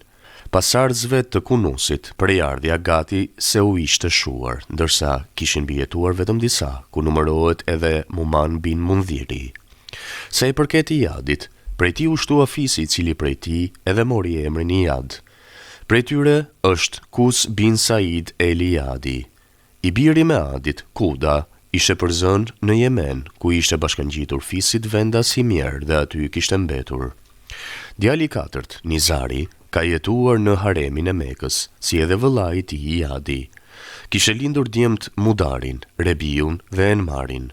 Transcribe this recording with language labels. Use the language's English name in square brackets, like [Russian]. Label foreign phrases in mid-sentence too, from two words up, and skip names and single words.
[Albanian] Pasardhësve të Kunusit prejardhja gati se u ishte shuar, ndërsa kishin bijetuar vetëm disa, ku numërohet edhe Muman bin Mundhiri. Sa i përket Iyadit, prej tij u shtua fisi i cili prej tij edhe mori emrin Iyad. Prej tyre është Kus bin Said el Iyadi. I biri Meadit, Kuda, ishte përzënë në Yemen, ku ishte bashkangjitur fisit vendas Himjer dhe aty kishte mbetur. Djali i katërt, Nizari, ka jetuar në haremin e Mekës, si edhe vëllai i tij Iyadi. Kishte lindur djemt Mudarin, Rebiun dhe Enmarin.